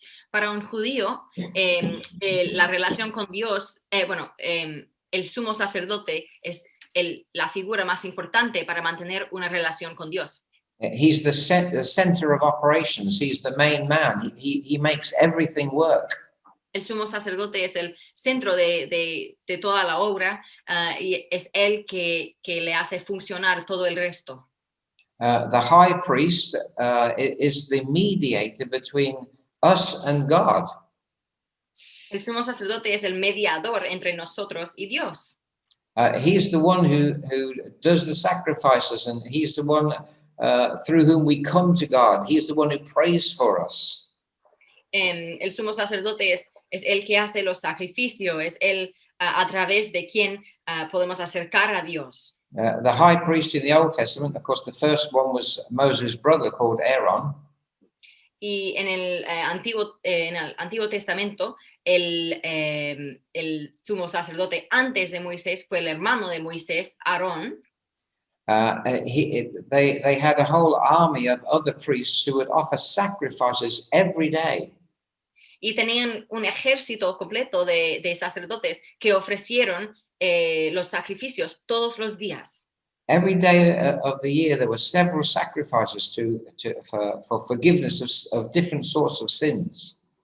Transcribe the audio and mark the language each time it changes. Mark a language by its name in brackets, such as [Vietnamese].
[Spanish] Para un judío, la relación con Dios, el sumo sacerdote es la figura más importante para mantener una relación con Dios. [English] He's the center of operations. He's the main man. He makes everything work. [Spanish] El sumo sacerdote es el centro de toda la obra y es él que le hace funcionar todo el resto. [English] The high priest is the mediator between us and God. [Spanish] El sumo sacerdote es el mediador entre nosotros y Dios. [English] He's the one who does the sacrifices, and he's the one through whom we come to God. He's the one who prays for us. [Spanish] El sumo sacerdote es el que hace los sacrificios, es el a través de quien podemos acercar a Dios. [English] The high priest in the Old Testament, of course, the first one was Moses' brother called Aaron. [Spanish] Y en el Antiguo Testamento, el sumo sacerdote antes de Moisés fue el hermano de Moisés, Aarón. [English] They had a whole army of other priests who would offer sacrifices every day. [Spanish] Y tenían un ejército completo de sacerdotes que ofrecieron los sacrificios todos los días. [English] Every day of the year, there were several sacrifices for forgiveness of different sorts of sins.